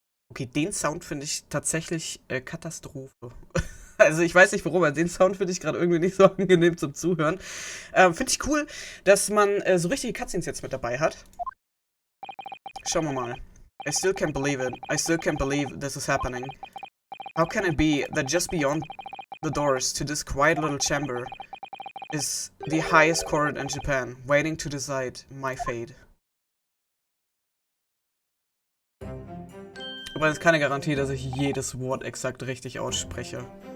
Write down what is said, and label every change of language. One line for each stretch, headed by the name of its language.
German: Okay, den Sound finde ich tatsächlich Katastrophe. Also ich weiß nicht warum, aber den Sound finde ich gerade irgendwie nicht so angenehm zum Zuhören. Finde ich cool, dass man so richtige Cutscenes jetzt mit dabei hat. Schauen wir mal.
English: I still can't believe it. I still can't believe this is happening. How can it be that just beyond the doors to this quiet little chamber is the highest court in Japan, waiting to decide my fate?
German: Aber es ist keine Garantie, dass ich jedes Wort exakt richtig ausspreche.